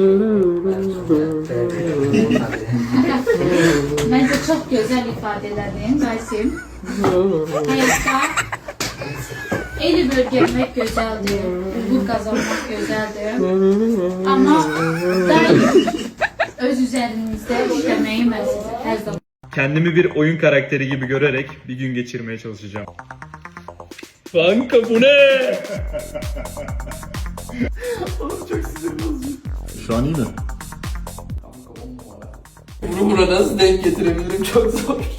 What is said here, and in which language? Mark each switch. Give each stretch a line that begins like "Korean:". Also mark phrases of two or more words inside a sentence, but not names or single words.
Azerbaijani: Məncə çox gözəl ifadə elədin, Qaysim. Həyatda eli bölgələmək gözəldir, uğur qazanmaq gözəldir. Amma daim öz üzərinizdə işləməyi mən sizə hər zaman.
Turkish: Kendimi bir oyun karakteri gibi görerek bir gün geçirmeye çalışacağım. Kanka bu ne? Şu an iyi mi? Bunu burada nasıl denk getirebilirim çok zor.